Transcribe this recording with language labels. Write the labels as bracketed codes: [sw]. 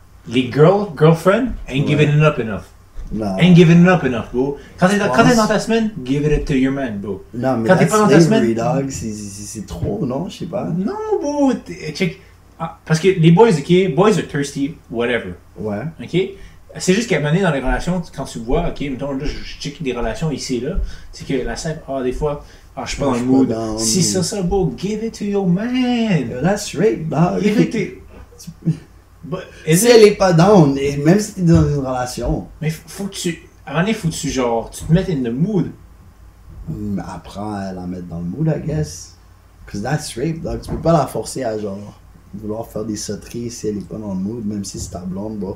[en] les girlfriend ain't giving it up enough. [fr] Non. [en] Ain't giving it up enough, bro. [fr] Quand t'es dans ta semaine, [en] give it to your man, bro. [fr] Non, mais quand t'es pas dans ta semaine, dog, c'est trop, non? Je sais pas. Non, bro. Check. Ah, parce que les boys, ok, [en] boys are thirsty, whatever. Ouais. Ok? [fr] C'est juste qu'à un moment donné, dans les relations, quand tu vois, ok, mettons, là, je check des relations ici et là, c'est que la scène, des fois, je suis pas dans le mood. Si ça, [en] bro, give it to your man. That's right, dog. Give it to... [fr] Si elle est pas down, et même si t'es dans une relation. Mais faut que tu... À un moment donné, faut que tu, genre, tu te mettes [en] in the mood. [fr] Apprends à la mettre dans le mood, I guess. [en] Cause that's rape, dog. [fr] Tu peux pas la forcer à, genre, vouloir faire des sauteries si elle est pas dans le mood, même si c'est ta blonde, bro.